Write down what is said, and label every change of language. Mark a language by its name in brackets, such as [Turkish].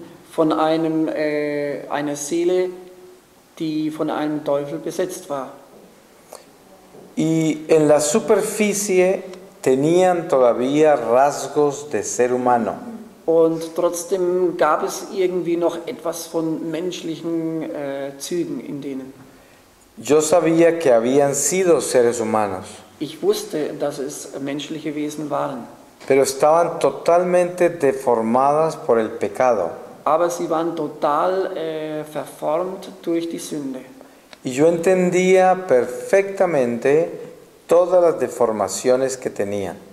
[German] von einer Seele, die von einem Teufel besetzt war. [Spanish] Y en la superficie tenían todavía rasgos de ser humano. [German] Und trotzdem gab es irgendwie noch etwas von menschlichen Zügen in denen. [Spanish] Yo sabía que habían sido seres humanos, [German] Ich wusste, dass es menschliche Wesen waren, [Spanish] pero estaban totalmente deformadas por el pecado. [German] aber sie waren total verformt durch die Sünde. [Spanish] Y yo entendía perfectamente todas las deformaciones que tenían.